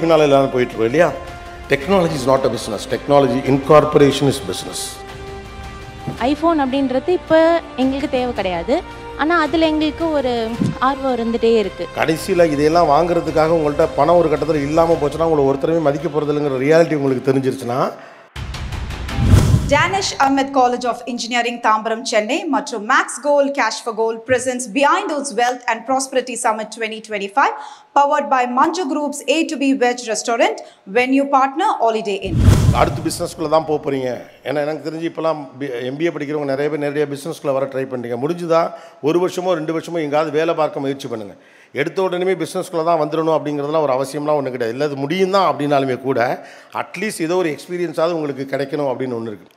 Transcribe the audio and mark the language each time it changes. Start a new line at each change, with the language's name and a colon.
Tamil: பின்னால் எல்லாரும் போயிட்டுருக்கோம் இல்லையா?
English: Technology is not a business, technology incorporation is business.
Tamil: IPhone அப்படின்றது இப்போ எங்களுக்கு தேவை கிடையாது, ஆனால் அதில் எங்களுக்கு ஒரு ஆர்வம் இருந்துகிட்டே இருக்குது. கடைசியில் இதையெல்லாம் வாங்குறதுக்காக உங்கள்கிட்ட பணம் ஒரு கட்டத்தில் இல்லாமல் போச்சுன்னா உங்களை ஒருத்தரவே மதிக்க போகிறது இல்லைங்கிற ரியாலிட்டி உங்களுக்கு தெரிஞ்சிருச்சுன்னா,
English: Danish Ahmed College of Engineering, Tambaram, Chennai மற்றும் Max Gold, Cash for Gold presents Behind Hoods Wealth and Prosperity Summit 2025, powered by Manju Group's A2B Veg Restaurant, venue partner Holiday Inn.
Tamil: அடுத்து பிஸ்னஸ்குள்ளே தான் போகிறீங்க. ஏன்னா எனக்கு தெரிஞ்சு இப்போலாம் MBA படிக்கிறவங்க நிறைய பேர் நிறைய பிஸ்னஸ்குள்ளே வர ட்ரை பண்ணுறீங்க. முடிஞ்சுதா 1 வருஷமோ 2 வருஷமோ எங்காவது வேலை பார்க்க முயற்சி பண்ணுங்கள். எடுத்த உடனே பிஸ்னஸ்குள்ளே தான் வந்துடணும் அப்படிங்கிறதுலாம் ஒரு அவசியம்லாம் ஒன்று கிடையாது. இல்லை அது முடியும் தான் அப்படின்னாலுமே கூட அட்லீஸ்ட் ஏதோ ஒரு எக்ஸ்பீரியன்ஸாவது உங்களுக்கு கிடைக்கணும் அப்படின்னு ஒன்று இருக்குது.